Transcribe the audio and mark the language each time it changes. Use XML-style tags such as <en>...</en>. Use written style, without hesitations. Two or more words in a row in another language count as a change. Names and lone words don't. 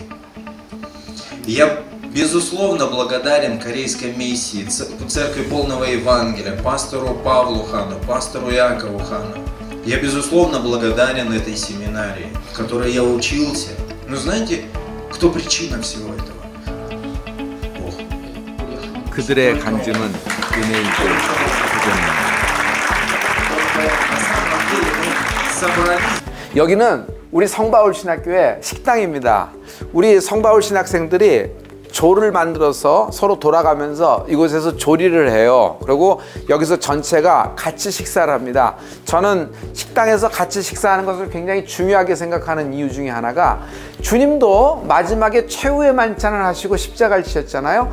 <ru>Я безусловно благодарен корейской миссии, церкви полного Евангелия, пастору Павлу Хану, пастору Якову Хану. Я безусловно благодарен этой семинарии, в которой я учился. Но знаете, кто причина всего этого? Бог.</ru> <ko>그들의 간증은 은혜이고 도전입니다.</ko> <ru>деле мы собрались.</ru> <ko>여기는 우리 성바울 신학교의 식당입니다. 우리 성바울 신학생들이 조를 만들어서 서로 돌아가면서 이곳에서 조리를 해요. 그리고 여기서 전체가 같이 식사를 합니다. 저는 식당에서 같이 식사하는 것을 굉장히 중요하게 생각하는 이유 중에 하나가, 주님도 마지막에 최후의 만찬을 하시고 십자가를 지셨잖아요.</ko>